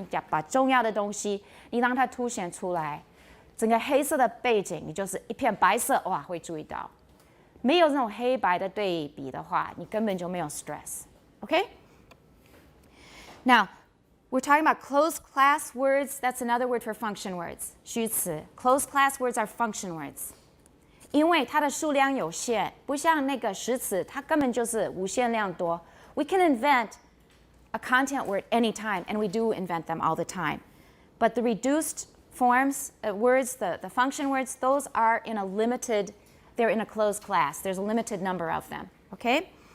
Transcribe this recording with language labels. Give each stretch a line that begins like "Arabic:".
Chinese: 你把重要的东西，你让它凸显出来。整个黑色的背景，你就是一片白色，哇，会注意到。没有那种黑白的对比的话，你根本就没有 stress.
English: Okay? Now, we're talking about closed class words. That's another word for function words.
Chinese: 虚词.
English: Closed class words are function words.
Chinese: 因为它的数量有限，不像那个实词，它根本就是无限量多。
English: We can invent a content word anytime, and we do invent them all the time. But the reduced forms, words, the function words, those are in a limited, they're in a closed class. There's a limited number of them, okay?